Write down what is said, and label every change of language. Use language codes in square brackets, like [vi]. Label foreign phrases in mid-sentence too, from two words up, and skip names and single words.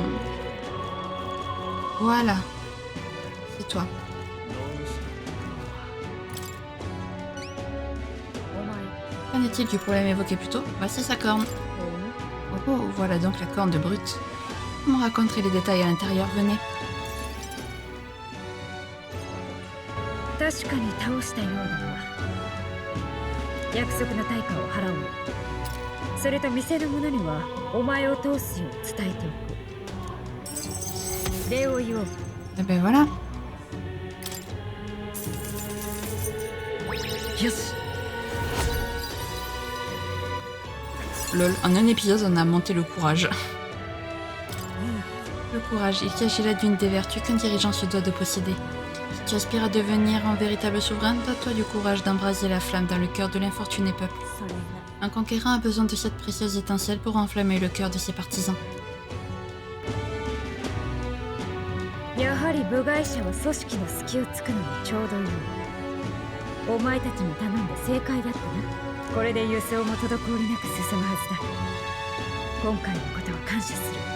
[fr] Voilà. C'est toi. Qu'en est-il du problème évoqué plus tôt? Voici sa corne. Oh, voilà donc la corne de Brute. Vous me raconterez les détails à l'intérieur, venez. [ja] 確かに倒したようだな。約束の対価を払おう。それと店の者にはお前を通すよう伝えておく。礼を言おう。 [fr] Eh ben voilà. [en] Yes. [fr] Lol, en un épisode, on a monté le courage. Le courage, il s'agit là d'une des vertus qu'un dirigeant se doit de posséder. Si tu aspires à devenir un véritable souverain, dois-toi du courage d'embraser la flamme dans le cœur de l'infortuné peuple. Un conquérant a besoin de cette précieuse étincelle pour enflammer le cœur de ses partisans. [ja] やはり部外者は組織の隙をつくのにちょうどいい。お前たちに頼んで正解だったな。これで輸送も滞りなく進むはずだ。今回のことは感謝する。